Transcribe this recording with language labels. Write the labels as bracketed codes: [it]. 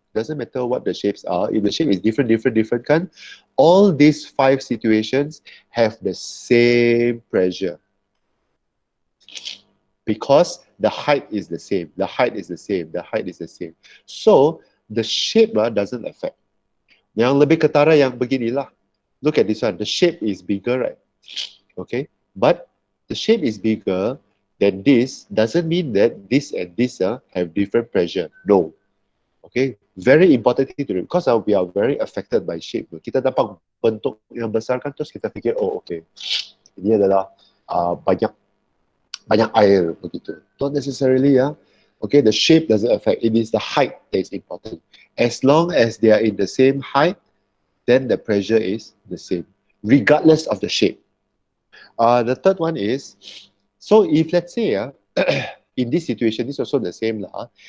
[en] Doesn't matter what the shapes are. If the shape is different, kan, all these 5 situations have the same pressure. Because the height is the same, the height is the same, the height is the same. So the shape doesn't affect. [ms] Yang lebih ketara yang beginilah. [en] Look at this one. The shape is bigger, right? Okay, but the shape is bigger than this doesn't mean that this and this have different pressure. No. Okay, very important thing to do because we are very affected by shape. [ms] Kita dapat bentuk yang besar kan, terus kita fikir, oh okay, ini adalah banyak air begitu. [en] Not necessarily, okay, the shape doesn't affect. It is the height that is important. As long as they are in the same height, then the pressure is the same, regardless of the shape. The third one is, so if let's say in this situation, this is also the same lah.